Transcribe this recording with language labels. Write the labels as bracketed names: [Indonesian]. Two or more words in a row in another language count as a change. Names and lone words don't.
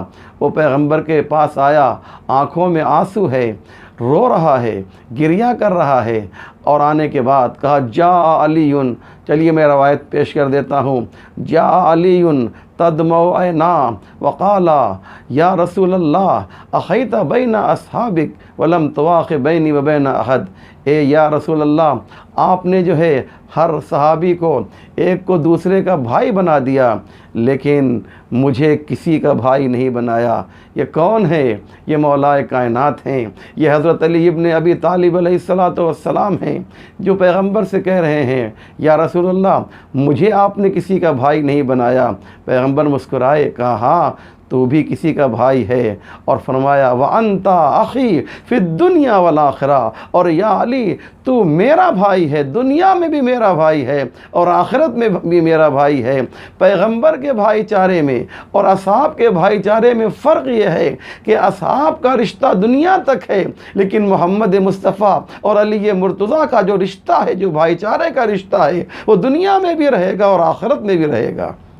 [Urdu] وہ پیغمبر کے پاس آیا، آنکھوں میں آنسو ہے، رو رہا ہے، گریہ کر رہا ہے، اور آنے کے بعد کہا [Arabic] جا علی، چلیے میں روایت پیش کر دیتا ہوں، جا علی تدمع عینا وقالا یا رسول اللہ اخیت بین اصحابک ولم تواخ بینی و بین احد۔ [Urdu] اے [Arabic] یا رسول اللہ، [Urdu] آپ نے جو ہے ہر صحابی کو ایک کو دوسرے کا بھائی بنا دیا، لیکن مجھے کسی کا بھائی نہیں بنایا۔ یہ کون ہے؟ یہ مولا کائنات ہیں، یہ حضرت علی ابن ابی طالب علیہ السلام ہیں، جو پیغمبر سے کہہ رہے ہیں [Arabic] یا رسول اللہ [Urdu] مجھے آپ نے کسی کا بھائی نہیں بنایا۔ پیغمبر مسکرائے، کہا ہاں تو بھی کسی کا بھائی ہے، اور فرمایا [Arabic] وَأَنْتَ أَخِي فِي الدُّنْيَا وَالْآخِرَةِ، [Urdu] اور [Arabic] یا علی [Urdu] تو میرا بھائی ہے، دنیا میں بھی میرا بھائی ہے اور آخرت میں بھی میرا بھائی ہے۔ پیغمبر کے بھائی چارے میں اور اصحاب کے بھائی چارے میں فرق یہ ہے کہ اصحاب کا رشتہ دنیا تک ہے، لیکن محمد مصطفیٰ اور علی مرتضیٰ کا جو رشتہ ہے، جو بھائی چارے کا رشتہ ہے، وہ دنیا میں بھی رہے گا اور آخرت میں بھی رہے گا۔